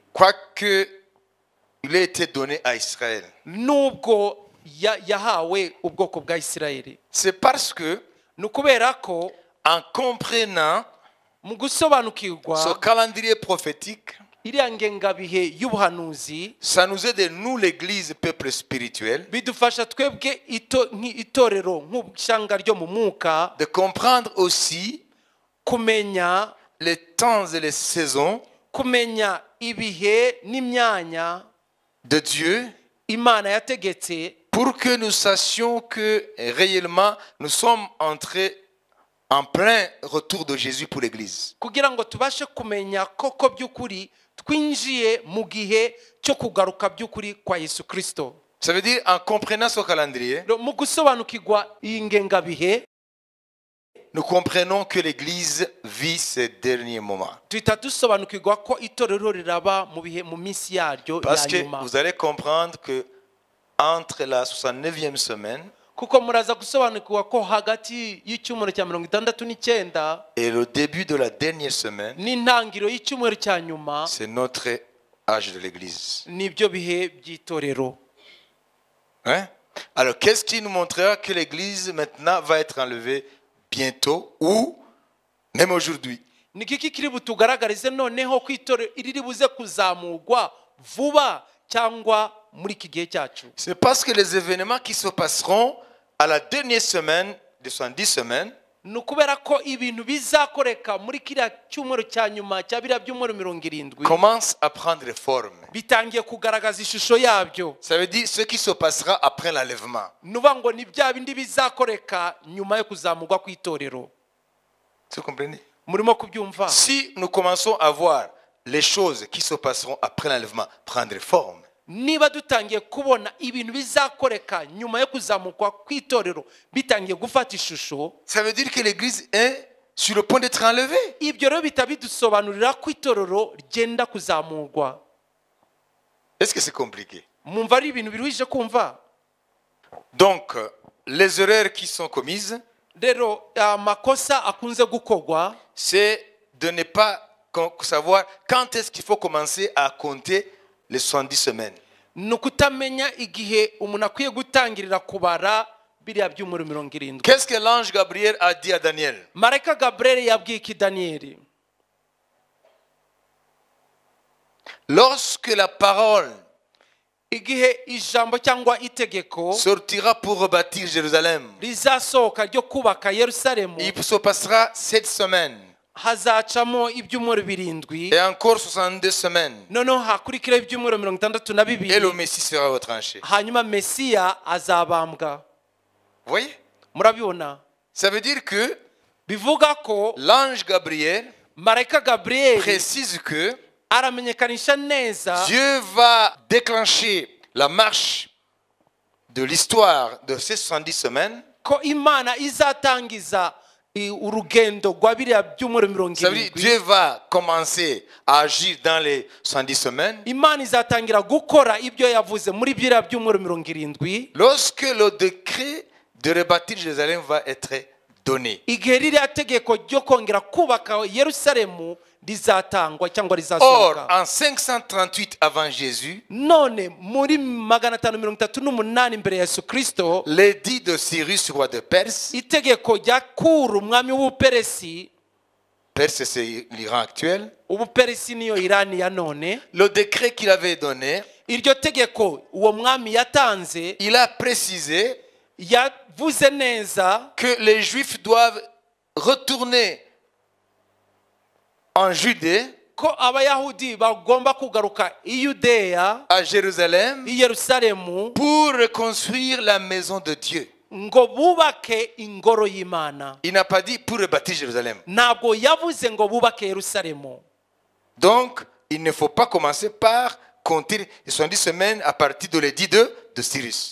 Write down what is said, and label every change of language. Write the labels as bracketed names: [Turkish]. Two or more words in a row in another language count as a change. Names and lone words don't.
[French] Quoique il a été donné à Israël. [Kinyarwanda] Nubwo yahawe ubwoko bwa Isirayeli. [French] C'est parce que [Kinyarwanda] nukubera ko [French] en comprenant [Kinyarwanda] mu gusobanukirwa [French] ce calendrier prophétique, [Kinyarwanda] iriya ngengabihe y'ubuhanuzi, [French] ça nous aide, nous l'église, peuple spirituel, [Kinyarwanda] bidufasha twebwe itorero nk'ishanga ryo mu mwuka [French] de comprendre aussi [Kinyarwanda] kumenya [French] les temps et les saisons [Kinyarwanda] kumenya ibihe n'imyanya [French] de Dieu [Kinyarwanda] Imana yategetse [French] pour que nous sachions que réellement nous sommes entrés en plein retour de Jésus pour l'Église. [Kinyarwanda] kugira ngo tubashe kumenya koko by'ukuri twinjiye mu gihe cyo kugaruka by'ukuri kwa Yesu Kristo. [French] Ça veut dire, en comprenant ce calendrier, [Kinyarwanda] Mu gusobanukirwa iyi ngengabihe [French] nous comprenons que l'Église vit ces derniers moments. [Kinyarwanda] tuhita dusobanukirwa ko itorero riraba mu minsi yaryo [French] Parce [Kinyarwanda] ya [French] que [Kinyarwanda] nyuma, [French] vous allez comprendre que entre la 69e semaine [Kinyarwanda] kuko muraza gusobanukirwa ko hagati y'icyumweru cya 69 [French] et le début de la dernière semaine, [Kinyarwanda] n'intangiriro y'icyumweru cya nyuma [French] c'est notre âge de l'Église. [Kinyarwanda] nibyo bihe by'itorero. [French] Hein? Alors, qu'est-ce qui nous montrera que l'Église maintenant va être enlevée bientôt ou même aujourd'hui? [Kinyarwanda] Ni kiki kiri butugaragarize noneho ko itorero riri buze kuzamurwa vuba cyangwa muri iki gihe cyacu? [French] C'est parce que les événements qui se passeront à la dernière semaine de 70 semaines [Kinyarwanda] ni ukubera ko ibintu bizakoreka muri kiriya cyumweru cya nyuma cya biriya byumweru 70 [French] commencent à prendre forme. [Kinyarwanda] bitangiye kugaragaza ishusho yabyo. [French] Ça veut dire ce qui se passera après l'enlèvement. [Kinyarwanda] nuvuga ngo ni bya bindi bizakoreka nyuma yo kuzamurwa ku itorero. [French] Vous comprenez? [Kinyarwanda] Murimo kubyumva? [French] Si nous commençons à voir les choses qui se passeront après l'enlèvement prendre forme, [Kinyarwanda] niba dutangiye kubona ibintu bizakoreka nyuma yo kuzamurwa ku itorero bitangiye gufata ishusho, [French] ça veut dire que l'Église est sur le point d'être enlevée. [Kinyarwanda] ibyo rero bihita bidusobanurira ko itorero ryenda kuzamurwa. [French] Est-ce que c'est compliqué? [Kinyarwanda] Mwumva ari ibintu biruhije kumva? [French] Donc, les erreurs qui sont commises, [Kinyarwanda] Rero amakosa akunze gukorwa [French] c'est de ne pas savoir quand est-ce qu'il faut commencer à compter les 70 semaines. [Kinyarwanda] ni ukutamenya igihe umuntu akwiye gutangirira kubara biriya byumweru 70. [French] Qu'est-ce que l'ange Gabriel a dit à Daniel? [Kinyarwanda] Marayika Gabriel yabwiye iki Daniyeli? [French] Lorsque la parole [Kinyarwanda] igihe ijambo cyangwa itegeko [French] sortira pour rebâtir Jérusalem, [Kinyarwanda] rizasohoka ryo kubaka Yerusalemu, [French] il se passera 7 semaines [Kinyarwanda] hazacamo ibyumweru 7 [French] et encore 62 semaines [Kinyarwanda] noneho hakurikiraho ibyumweru [French] et le [Kinyarwanda] 62 [French] Messie sera retranché. [Kinyarwanda] hanyuma Mesiya azabambwa. [French] Vous voyez? [Kinyarwanda] Murabibona? [French] Ça veut dire que [Kinyarwanda] Bivuga ko [French] l'ange Gabriel [Kinyarwanda] Marayika Gabriel [French] précise que [Kinyarwanda] aramenyekanisha neza [French] Dieu va déclencher la marche de l'histoire de ces 70 semaines. [Kinyarwanda] ko Imana izatangiza urugendo rwa biriya byumweru [French] Ça veut dire [Kinyarwanda] 70. [French] Dieu va commencer à agir dans les 70 semaines. [Kinyarwanda] Imana izatangira gukora ibyo yavuze muri biriya byumweru 70 [French] Lorsque le décret de rebâtir Jérusalem va être donné. [Kinyarwanda] igihe ririya tegeko ryo kongera kubaka Yerusalemu rizatangwa cyangwa [French] Or, [Kinyarwanda] rizasohoka. [French] en 538 avant Jésus, [Kinyarwanda] None muri 538 mbere ya Yesu Kristo, [French] l'édit de Cyrus, roi de Perse, [Kinyarwanda] itegeko rya Kuru umwami w'Ubuperesi, [French] Perse c'est l'Iran actuel, [Kinyarwanda] Ubuperesi niyo Irani ya none, [French] le décret qu'il avait donné, [Kinyarwanda] iryo tegeko uwo mwami yatanze [French] il a précisé [Kinyarwanda] yavuze neza [French] que les Juifs doivent retourner en Judée, [Kinyarwanda] ko abayahudi bagomba kugaruka i Yudeya, [French] à Jérusalem, [Kinyarwanda] i Yerusalemu, [French] pour reconstruire la maison de Dieu. [Kinyarwanda] ngo bubake ingoro y'Imana. [French] Il n'a pas dit pour rebâtir Jérusalem. [Kinyarwanda] Ntabwo yavuze ngo bubake Yerusalemu. [French] Donc, il ne faut pas commencer par compter les 70 semaines à partir de l'édit de Cyrus.